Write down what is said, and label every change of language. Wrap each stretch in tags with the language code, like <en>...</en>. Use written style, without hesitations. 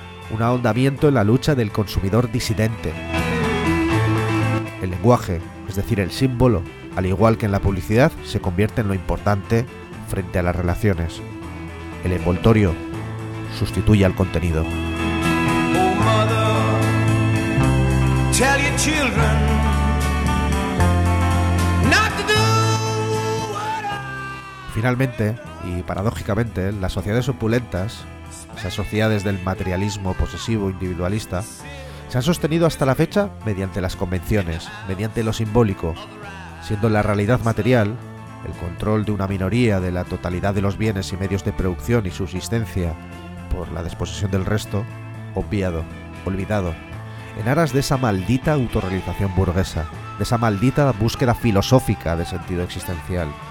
<es>un ahondamiento en la lucha del consumidor disidente. El lenguaje, es decir, el símbolo, al igual que en la publicidad, se convierte en lo importante frente a las relaciones. El envoltorio sustituye al contenido.</es> <en>Oh, mother, tell your children.</en> <es>Finalmente, y paradójicamente, las sociedades opulentas, esas sociedades del materialismo posesivo individualista, se han sostenido hasta la fecha mediante las convenciones, mediante lo simbólico, siendo la realidad material, el control de una minoría de la totalidad de los bienes y medios de producción y subsistencia por la disposición del resto, obviado, olvidado, en aras de esa maldita autorrealización burguesa, de esa maldita búsqueda filosófica de sentido existencial.</es>